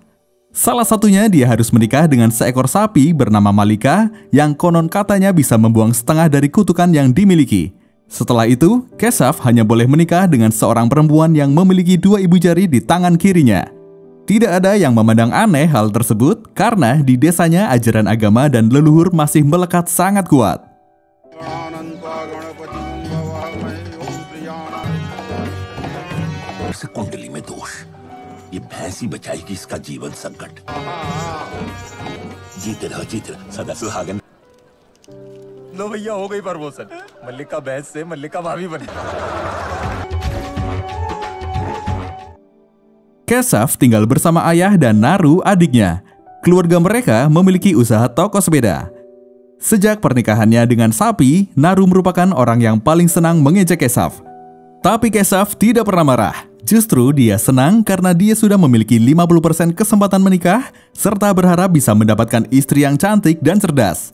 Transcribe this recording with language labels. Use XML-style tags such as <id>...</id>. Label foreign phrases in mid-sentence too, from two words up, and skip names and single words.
<id>Salah satunya dia harus menikah dengan seekor sapi bernama Malika yang konon katanya bisa membuang setengah dari kutukan yang dimiliki. Setelah itu, Keshav hanya boleh menikah dengan seorang perempuan yang memiliki 2 ibu jari di tangan kirinya. Tidak ada yang memandang aneh hal tersebut karena di desanya ajaran agama dan leluhur masih melekat sangat kuat.</id> <hi>कुंडली में दोष, ये भैंस ही बचाएगी इसका जीवन संकट। जीते रहो सदा सुहागन। लो भैया, हो गई प्रमोशन। मल्लिका भैंस से मल्लिका भाभी बन गई।</hi> <id>Keshav tinggal bersama ayah dan Naru adiknya. Keluarga mereka memiliki usaha toko sepeda. Sejak pernikahannya dengan sapi, Naru merupakan orang yang paling senang mengejek Keshav. Tapi Keshav tidak pernah marah. Justru dia senang karena dia sudah memiliki 50% kesempatan menikah serta berharap bisa mendapatkan istri yang cantik dan cerdas.</id>